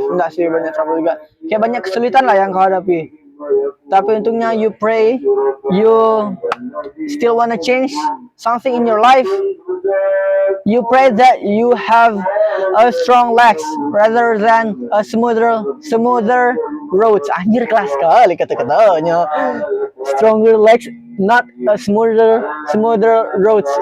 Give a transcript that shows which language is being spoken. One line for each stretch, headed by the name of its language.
Indonesian: Enggak sih, banyak trouble juga. Kayak banyak kesulitan lah yang kau hadapi. Tapi untungnya
English: you pray, you still wanna change something in your life. You pray that you have a strong legs rather than a smoother roads.
Indonesian: Anjir, kelas sekali kata-katanya.
English: Stronger legs, not a smoother roads.